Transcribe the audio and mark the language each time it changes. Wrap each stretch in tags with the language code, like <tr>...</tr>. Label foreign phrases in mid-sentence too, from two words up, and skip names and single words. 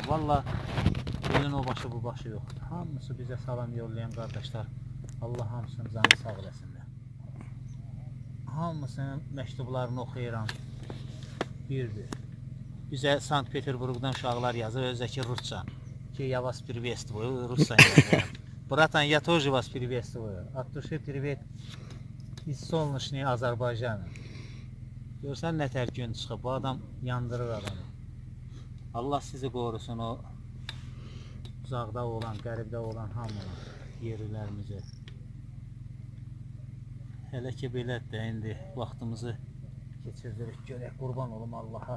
<az>Valla elin o başı bu başı yoxdur. Hamısı bizə salam yollayan qardaşlar, Allah hamısının canı sağ eləsinlər. Hamısının məktublarını oxuyuram. Birdir. Bizə Sankt Peterburqdan uşaqlar yazır, özdəki Rusça. Ki,</az> <ru>я вас приветствую,</ru> <az>Rusça yazır.</az> <ru>Bratан, я тоже вас приветствую. От души привет из солнечной Azərbaycanı.</ru> <az>Görsən nətər gün çıxıb, bu adam yandırır adamı. Allah sizi qorusun o uzaqda olan, qəribdə olan hamı yerlərimizi. Hələ ki belədir də, indi vaxtımızı keçirdirik, görək, qurban olum Allaha.</az>